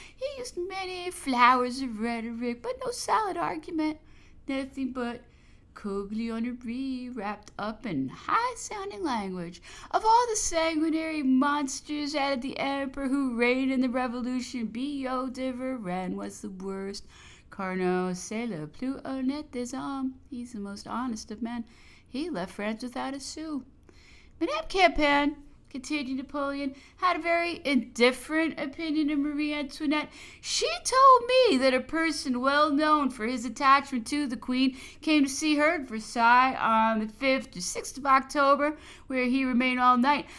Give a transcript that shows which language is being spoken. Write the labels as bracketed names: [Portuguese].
[English] He used many flowers of rhetoric, but no solid argument. Nothing but coglionerie wrapped up in high-sounding language. Of all the sanguinary monsters, added the emperor who reigned in the revolution, Billaud de Varennes was the worst. [French] Carnot, c'est le plus honnête des hommes. [English] He's the most honest of men. He left France without a sou. Madame Campan, continued Napoleon, had a very indifferent opinion of Marie Antoinette. She told me that a person well known for his attachment to the Queen came to see her at Versailles on the 5th or 6th of October, where he remained all night.